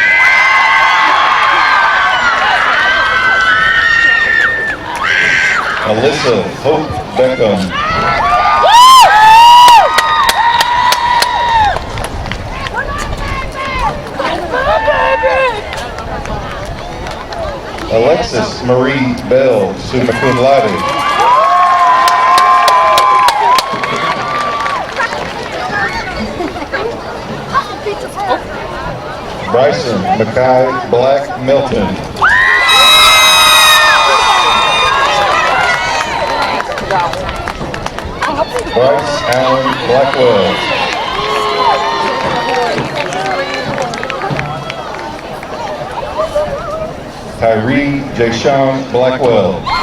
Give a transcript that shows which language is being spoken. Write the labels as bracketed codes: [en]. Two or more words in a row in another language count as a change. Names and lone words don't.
[en] Alyssa Hope Beckham. Alexis Marie Bell, [la] summa cum laude. [en] Bryson Mackay Black Milton. Bryce Allen Blackwell. Tyree Jashawn Blackwell.